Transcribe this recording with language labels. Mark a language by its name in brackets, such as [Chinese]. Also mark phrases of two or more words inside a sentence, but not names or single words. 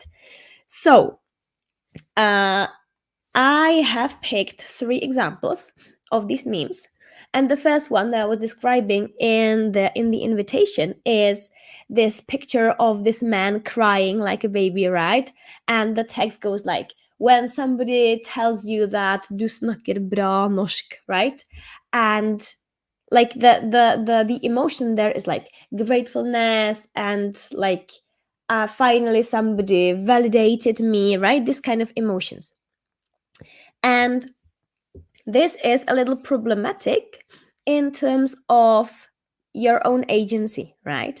[English] So I have picked 3 examples of these memes. And the first one that I was describing in the invitation is this picture of this man crying like a baby, right? And the text goes like, when somebody tells you that [Norwegian] du snakker bra norsk, [English] right? And like the emotion there is like gratefulness and like finally somebody validated me, right? This kind of emotions. And this is a little problematic in terms of your own agency, right?